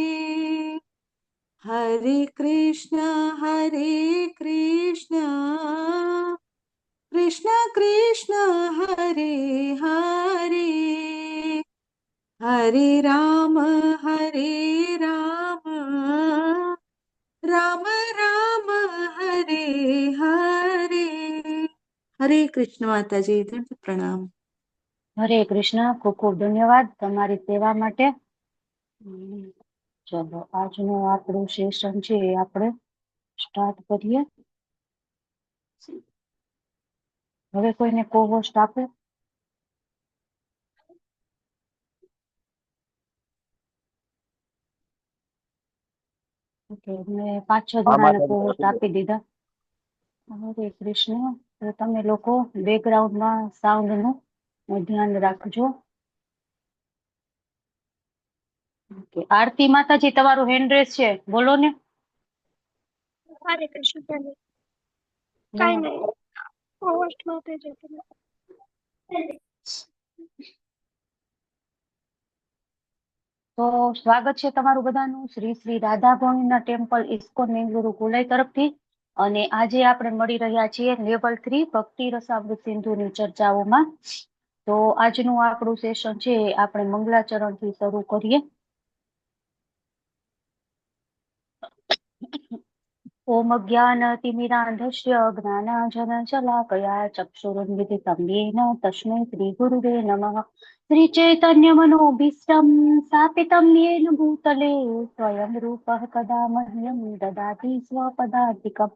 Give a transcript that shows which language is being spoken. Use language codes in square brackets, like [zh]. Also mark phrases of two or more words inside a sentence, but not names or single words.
[sa] हरे कृष्णा कृष्णा कृष्णा हरे हरे। हरे राम राम राम हरे हरे। [hi] हरे कृष्ण माताजी, दंड प्रणाम। [gu] હરે કૃષ્ણ. ખૂબ ખૂબ ધન્યવાદ તમારી સેવા માટે. ચલો આજનું આપણું સેશન છે એ આપણે સ્ટાર્ટ કરીએ. હવે કોઈને કોહોસ્ટ આપે. ઓકે, મેં 5-6 હા જણાને માતાજી કોહોસ્ટ આપી દો. આપી દીધા. હરે કૃષ્ણ. તો તમે લોકો બેકગ્રાઉન્ડમાં સાઉન્ડ નું ધ્યાન રાખજો. ઓકે, આરતી માતાજી તમારું [en] hand raise [gu] છે, બોલો ને. [mr] हरे कृष्ण पहले काय नाही पोस्ट होते जे तुला [gu] તો સ્વાગત છે તમારું બધાનું શ્રી શ્રી રાધા ભવનના ટેમ્પલ ઇસ્કોન મેંગલુરુ ગોલાઈ તરફથી. અને આજે આપણે મળી રહ્યા છીએ લેવલ 3 ભક્તિ રસામૃત સિંધુની ચર્ચાઓમાં. તો આજનું આપણું સેશન છે એ આપણે મંગલાચરણ થી શરૂ કરીએ. [sa] ओम ज्ञानतिमिरान्धस्य ज्ञानाञ्जनशलाकया चक्षुरुन्मिलितं येन तस्मै श्रीगुरुवे नमः। श्रीचैतन्यमनोभीष्टं स्थापितं येन भूतले स्वयं रूपः कदा मह्यं ददाति स्वपदान्तिकम्।